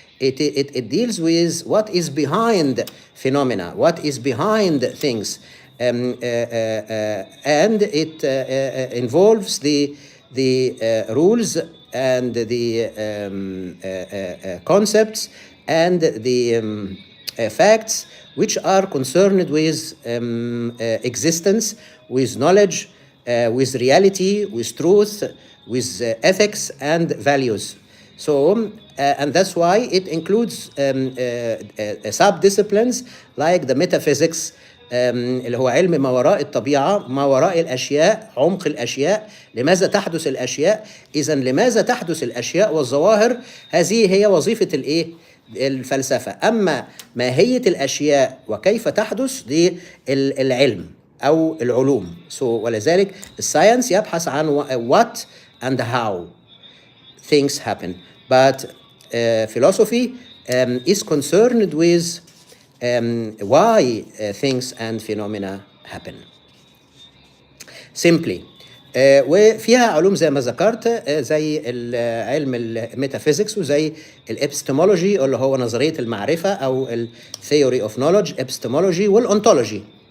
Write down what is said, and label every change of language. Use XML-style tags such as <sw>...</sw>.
<en>It deals with what is behind phenomena, what is behind things, and it involves the rules and the concepts and the facts which are concerned with existence, with knowledge, with reality, with truth, with ethics and values. So, and that's why it includes sub-disciplines like the metaphysics,</en> <ar>اللي هو علم ما وراء الطبيعة، ما وراء الأشياء، عمق الأشياء، لماذا تحدث الأشياء. إذا لماذا تحدث الأشياء والظواهر، هذه هي وظيفة الإيه؟ الفلسفة. أما ماهية الأشياء وكيف تحدث دي العلم أو العلوم. ولذلك الساينس يبحث عن</ar> <en>what and how things happen. But philosophy is concerned with why things and phenomena happen. Simply.</en> <ar>وفيها علوم زي ما ذكرت، زي علم الميتافيزيكس وزي الابستمولوجي اللي هو نظرية المعرفة أو الثيوري اوف نوليدج، ابستمولوجي والأونتولوجي.</ar>